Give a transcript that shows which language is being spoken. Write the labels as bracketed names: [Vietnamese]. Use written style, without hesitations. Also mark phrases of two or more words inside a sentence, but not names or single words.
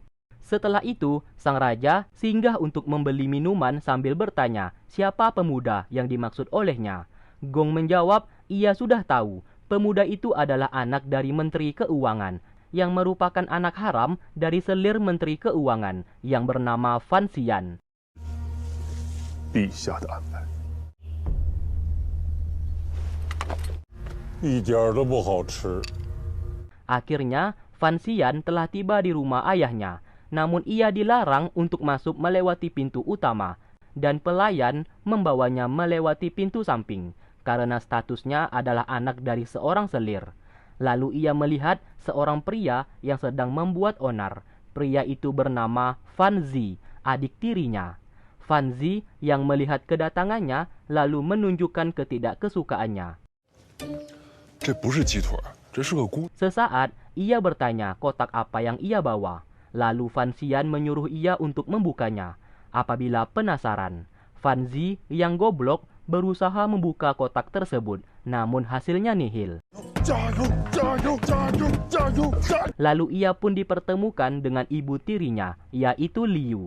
[Indonesian] Setelah itu, sang raja singgah untuk membeli minuman sambil bertanya siapa pemuda yang dimaksud olehnya. Gong menjawab ia sudah tahu, pemuda itu adalah anak dari Menteri Keuangan, yang merupakan anak haram dari selir Menteri Keuangan yang bernama Fan Xian. [Chinese] 陛下的安排，一点儿都不好吃。 [Indonesian] Akhirnya, Fan Xian telah tiba di rumah ayahnya. Namun ia dilarang untuk masuk melewati pintu utama, dan pelayan membawanya melewati pintu samping, karena statusnya adalah anak dari seorang selir. Lalu ia melihat seorang pria yang sedang membuat onar. Pria itu bernama Fan Zi, adik tirinya. Fan Zi yang melihat kedatangannya lalu menunjukkan ketidakkesukaannya. [Chinese] 这不是鸡腿，这是个菇。 [Indonesian] Sesaat ia bertanya kotak apa yang ia bawa. Lalu Fan Xian menyuruh ia untuk membukanya. Apabila penasaran, Fan Zi yang goblok berusaha membuka kotak tersebut, namun hasilnya nihil. Lalu ia pun dipertemukan dengan ibu tirinya, yaitu Liu.